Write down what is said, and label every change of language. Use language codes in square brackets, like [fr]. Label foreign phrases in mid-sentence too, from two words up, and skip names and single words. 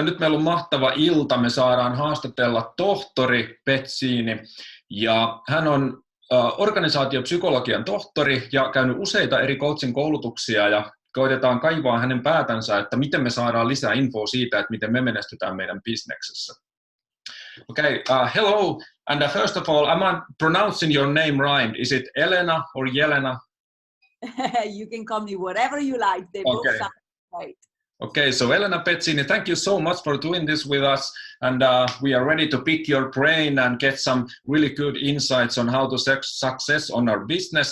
[fi] Nyt meillä on mahtava ilta. Me saadaan haastatella tohtori Pezzini. Ja hän on organisaatiopsykologian tohtori ja käynyt useita eri coaching koulutuksia ja koitetaan kaivaa hänen päätänsä, että miten me saadaan lisää infoa siitä, että miten me menestytään meidän bisneksessä. [en] Okay, hello, and first of all, am I pronouncing your name right? Is it Elena or Jelena? You can call me whatever you like. They both sound right. Okay, so Elena Pezzini, thank you so much for doing this with us, and we are ready to pick your brain and get some really good insights on how to success on our business.